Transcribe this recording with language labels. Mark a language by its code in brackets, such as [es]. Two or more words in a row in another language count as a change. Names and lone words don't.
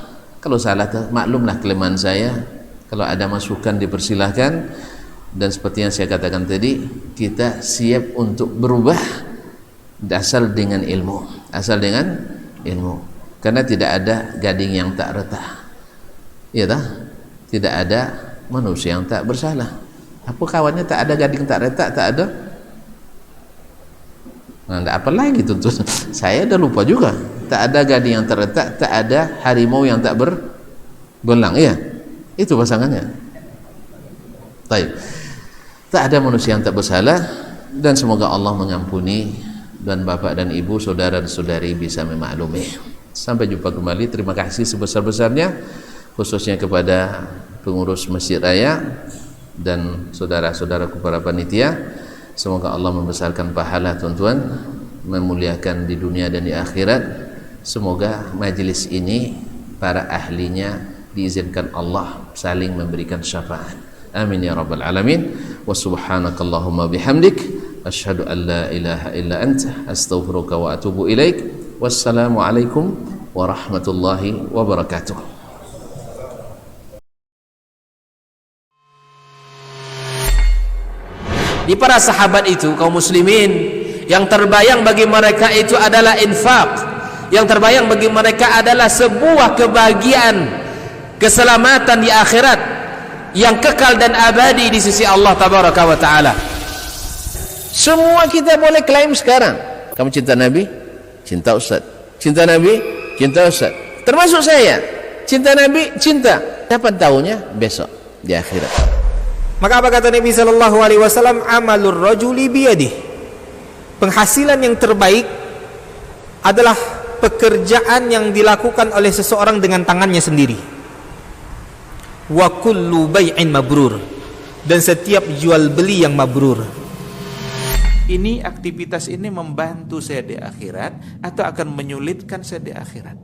[id] Kalau salah, maklumlah kelemahan saya. Kalau ada masukan dipersilahkan, dan seperti yang saya katakan tadi, kita siap untuk berubah asal dengan ilmu, karena tidak ada gading yang tak retak, [ms] ya tak? [id] Tidak ada manusia yang tak bersalah. Apa kawannya tak ada gading tak retak, tak ada. Nah, apa lagi tuntut? Saya dah lupa juga. Tak ada gading yang terletak, tak ada harimau yang tak berbelang. Iya, itu pasangannya. Baik. Tak ada manusia yang tak bersalah, dan semoga Allah mengampuni, dan bapak dan ibu, saudara dan saudari bisa memaklumi. Sampai jumpa kembali. Terima kasih sebesar-besarnya, khususnya kepada pengurus Masjid Raya dan saudara-saudaraku para panitia. Semoga Allah membesarkan pahala tuan-tuan, memuliakan di dunia dan di akhirat. Semoga majelis ini para ahlinya diizinkan Allah saling memberikan syafaat. [ar] آمين يا رب العالمين. وسبحانك اللهم بحمدك أشهد أن لا إله إلا أنت أستغفرك وأتوب إليك. والسلام عليكم ورحمة الله وبركاته. [id] Di para sahabat itu, kaum muslimin, yang terbayang bagi mereka itu adalah infak, yang terbayang bagi mereka adalah sebuah kebahagiaan, keselamatan di akhirat yang kekal dan abadi di sisi Allah [ar] تبارك وتعالى. [id] Semua kita boleh klaim sekarang. Kamu cinta Nabi? Cinta Ustaz. Cinta Nabi? Cinta Ustaz. Termasuk saya. Cinta Nabi? Cinta. Kapan tahunya? Besok di akhirat. Maka apa kata Nabi [ar] صلى الله عليه وسلم? عمل الرجل بيده. [id] Penghasilan yang terbaik adalah pekerjaan yang dilakukan oleh seseorang dengan tangannya sendiri. [ar] وكل بيع مبرور. [id] Dan setiap jual beli yang mabrur. Ini aktivitas ini membantu saya di akhirat atau akan menyulitkan saya di akhirat?